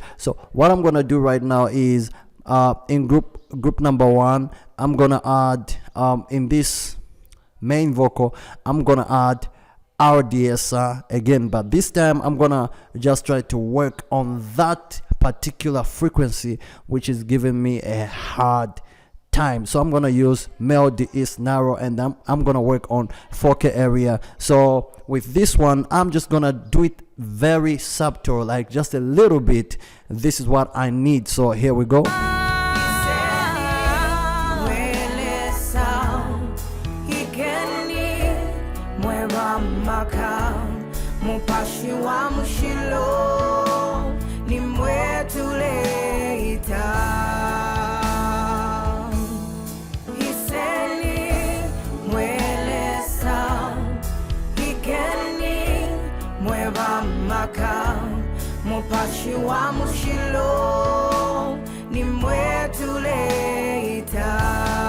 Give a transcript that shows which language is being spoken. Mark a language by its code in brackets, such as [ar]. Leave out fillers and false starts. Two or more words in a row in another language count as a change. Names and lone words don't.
[en] So what I'm gonna do right now is in group number 1, I'm gonna add in this main vocal, I'm gonna add RDSer again, but this time I'm gonna just try to work on that particular frequency which is giving me a hard time. So I'm gonna use melody is narrow, and I'm gonna work on 4K area. So with this one, I'm just gonna do it very subtle, like just a little bit. This is what I need. So here we go. [bem] Mupashi wa mushilo ni mwetuleita. Hiseni mwelesa hikeni mweva maka mupashi wa mushilo ni mwetuleita.